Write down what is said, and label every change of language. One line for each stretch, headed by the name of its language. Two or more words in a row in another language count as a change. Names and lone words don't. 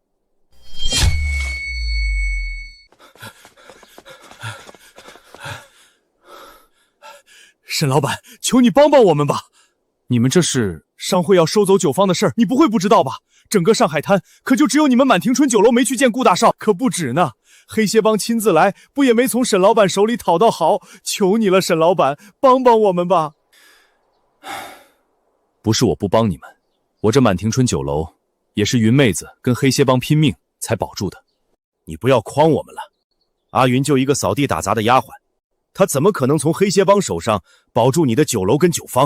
Chinese: 沈老板，求你幫幫我們吧！你們這是商會要收走酒坊的事兒，你不會不知道吧？整個上海灘可就只有你們滿庭春酒樓沒去見顧大少，可不止呢。黑鞋幫親自來，不也沒從沈老板手裡討到好？求你了，沈老板，幫幫我們吧！不是我不幫你們，我這滿庭春酒樓也是雲妹子跟黑鞋幫拼命才保住的。你不要誆我們了，阿雲就一個掃地打雜的丫鬟，她怎麼可能從黑鞋幫手上保住你的酒樓跟酒坊？